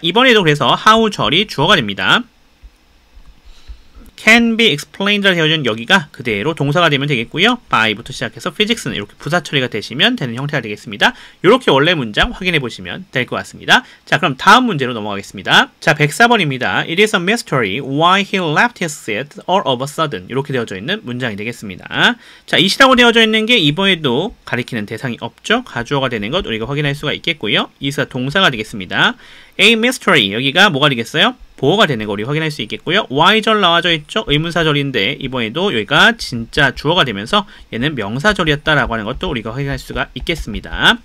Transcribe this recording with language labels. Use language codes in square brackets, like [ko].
[ko] 이번에도 그래서 how 절이 주어가 됩니다. [en] can be explained [ko] 라 되어진 여기가 그대로 동사가 되면 되겠고요. by부터 시작해서 physics는 이렇게 부사 처리가 되시면 되는 형태가 되겠습니다. 이렇게 원래 문장 확인해 보시면 될 것 같습니다. 자, 그럼 다음 문제로 넘어가겠습니다. 자, 104번입니다. [en] It is a mystery why he left his seat all of a sudden. [ko] 이렇게 되어져 있는 문장이 되겠습니다. 자, it이라고 되어져 있는 게 이번에도 가리키는 대상이 없죠. 가주어가 되는 것 우리가 확인할 수가 있겠고요. it가 동사가 되겠습니다. [en] A mystery. [ko] 여기가 뭐가 되겠어요? 보호가 되는 거 우리 확인할 수 있겠고요. Y절 나와져 있죠? 의문사절인데 이번에도 여기가 진짜 주어가 되면서 얘는 명사절이었다라고 하는 것도 우리가 확인할 수가 있겠습니다.